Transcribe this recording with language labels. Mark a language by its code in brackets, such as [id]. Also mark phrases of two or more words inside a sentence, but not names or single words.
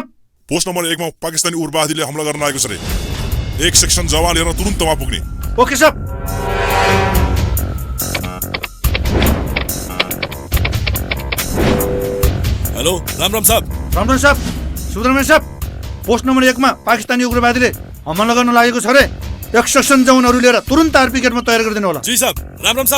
[ne] पोस्ट नम्बर 1 मा पाकिस्तानी उग्रवादीले हमला गर्न आएको छ रे एक सेक्सन जवान लिएर तुरुन्त वहाँ पुग्ने ओके साहब हेलो राम राम साहब सुब्रमण्यम साहब पोस्ट नम्बर 1 मा पाकिस्तानी उग्रवादीले हमला गर्न लागेको छ रे एक सेक्सन जवानहरू लिएर तुरुन्त आरपी गेटमा तयार गरिदिनु होला जी साहब राम साहब